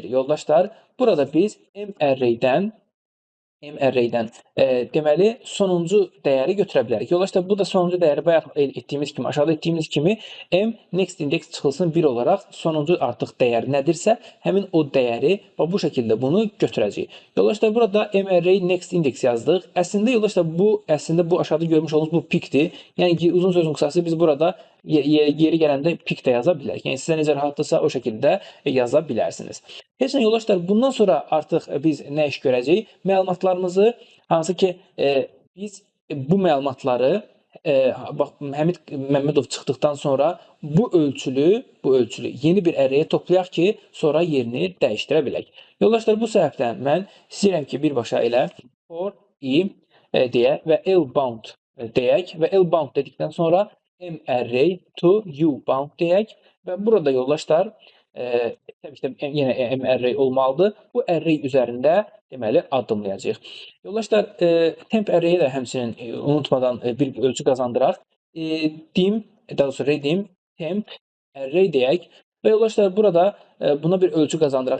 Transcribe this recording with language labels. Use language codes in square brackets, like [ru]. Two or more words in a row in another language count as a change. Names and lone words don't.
[az] Yoldaşlar, burada biz M-array'dən deməli sonuncu dəyəri götürə bilərik. Yoldaşlar, bu da sonuncu dəyəri bayaq etdiyimiz kimi, aşağıda etdiyimiz kimi M [en] next index [az] çıxılsın 1 olaraq sonuncu artıq dəyər nədirsə, həmin o dəyəri bu şəkildə bunu götürəcəyik. Yoldaşlar, burada [en] M array next index [az] yazdıq. Əslində yoldaşlar, bu aşağıda görmüş olduğunuz bu pickdir. Yəni ki, uzun sözün qısası biz burada yeri gələndə pick də yaza bilərik. Yəni sizə necə rahatdırsa o şəkildə yaza bilərsiniz. Heç nə yoldaşlar, bundan sonra artıq biz nə iş görəcəyik? Məlumatlarımızı, hansı ki biz bu məlumatları bax, Həmid Məmmədov çıxdıqdan sonra bu ölçülü yeni bir array'ə toplayaq ki, sonra yerini dəyişdirə bilək. Yoldaşlar, bu səbəbdən mən istəyirəm ki, birbaşa elə [en] for i [az] deyə və [en] l bound [az] deyək və [en] l bound [az] dedikdən sonra [en] m array to u bound [az] deyək və burada yoldaşlar təbii ki də yenə [en] m array [az] olmalıdır. Bu array üzərində deməli addımlayacağıq. Yoldaşlar, [en] temp array'ə [az] də həmçinin unutmadan bir ölçü qazandıraq. Dim, daha doğrusu redim, [en] temp array [az] deyək və yoldaşlar burada buna bir ölçü qazandıraq.